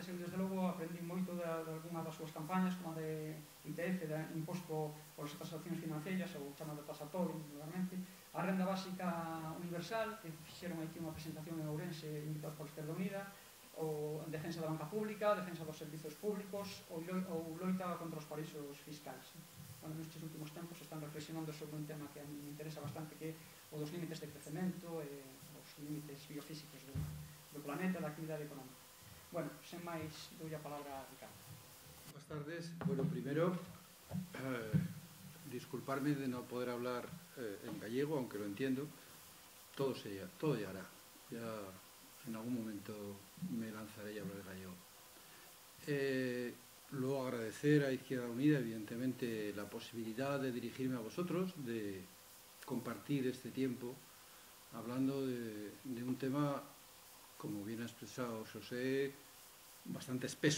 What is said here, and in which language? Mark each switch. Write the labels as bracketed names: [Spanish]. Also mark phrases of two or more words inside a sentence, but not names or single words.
[Galician] Eu, desde logo, aprendí moito de alguna das súas campañas, como a de ITF, de Imposto polas Transaccións Financeiras, ou chamado Tasatorio, realmente, a Renda Básica Universal, que fixeron aquí unha presentación en Ourense, invitados por Izquierda Unida, ou defensa da banca pública, defensa dos servizos públicos, ou loita contra os paraísos fiscais. Bueno, nestes últimos tempos están reflexionando sobre un tema que [Spanish] a mí me interesa bastante, [Galician] que é o dos límites de crecemento e os límites biofísicos do planeta, da actividade económica. Bueno, sen máis, dou a palabra a Ricardo. [Spanish] Buenas tardes. Bueno, primero, disculparme de no poder hablar en gallego, aunque lo entiendo. Todo llegará. Ya en algún momento me lanzaré a hablar gallego. Luego agradecer a Izquierda Unida, evidentemente, la posibilidad de dirigirme a vosotros, de compartir este tiempo, hablando de un tema, como bien ha expresado José, bastante espeso.